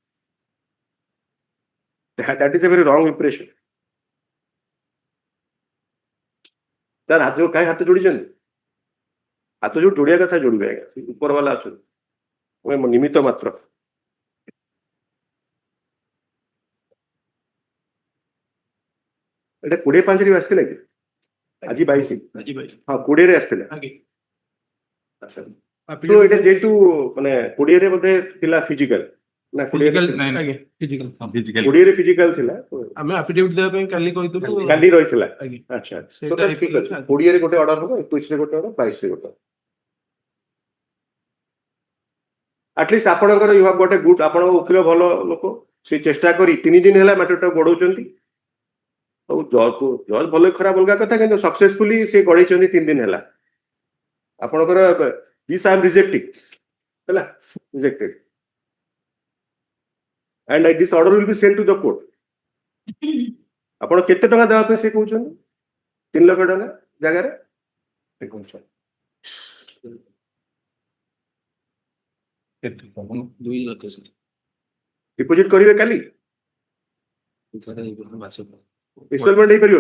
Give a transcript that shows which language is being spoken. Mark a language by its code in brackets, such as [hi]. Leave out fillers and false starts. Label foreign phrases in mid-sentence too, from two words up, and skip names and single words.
[en] That is a very wrong impression [or] ତାର ହାତ କାହିଁ ହାତ ଯୋଡ଼ିଛନ୍ତି ହାତ ଯୋଉ ଯୋଡ଼ିବା କଥା ଯୋଡ଼ିବେ ଆଜ୍ଞା ଉପର ବାଲା ଅଛନ୍ତି ନିମିତ୍ତ ମାତ୍ର ଏଇଟା 20/5 ରେ ଆସିଥିଲା କି ଆଜି 22 ହଁ 20 ରେ ଆସିଥିଲା ଆଚ୍ଛା [en] So it is to [or] ମାନେ 20 ରେ ବୋଧେ ଥିଲା ଫିଜିକାଲ ନା 20 ରେ ଫିଜିକାଲ ଥିଲା ଆମେ ଆଫିଡେଭିଟ୍ ଦେବା ପାଇଁ କାଲି କହିଥିଲୁ କାଲି ରହିଥିଲା ଆଜ୍ଞା ଆଚ୍ଛା ସେଇଟା ତ ଠିକ ଅଛି 20 ରେ ଗୋଟେ ଅର୍ଡର ହବ 21 ରେ ଗୋଟେ ଅର୍ଡର 22 ରେ ଗୋଟେ ଆଟଲିଷ୍ଟ ଆପଣଙ୍କର [en] you have got a good [or] ଆପଣଙ୍କ ଓକିଲ ଭଲ ଲୋକ ସେ ଚେଷ୍ଟା କରି 3 ଦିନ ହେଲା ମ୍ୟାଟରଟା ଗଢଉଛନ୍ତି ଆଉ ଜଜ୍ ଭଲ ଖରାପ ଅଲଗା କଥା କିନ୍ତୁ ସକ୍ସେସଫୁଲି ସେ ଗଢେଇଛନ୍ତି 3 ଦିନ ହେଲା ଆପଣଙ୍କର [en] this I am rejecting [or] ହେଲା rejected [en] and this order will be sent to the court [or] ଆପଣ କେତେ ଟଙ୍କା ଦେବା ପାଇଁ ସେ କହୁଛନ୍ତି 3 ଲକ୍ଷ ଟଙ୍କା ଜାଗାରେ ଦେଖନ୍ତୁ କେତେ 2 ଲକ୍ଷ ଡିପୋଜିଟ୍ କରିବେ କାଲି ଇନଷ୍ଟଲମେଣ୍ଟ ହେଇପାରିବନି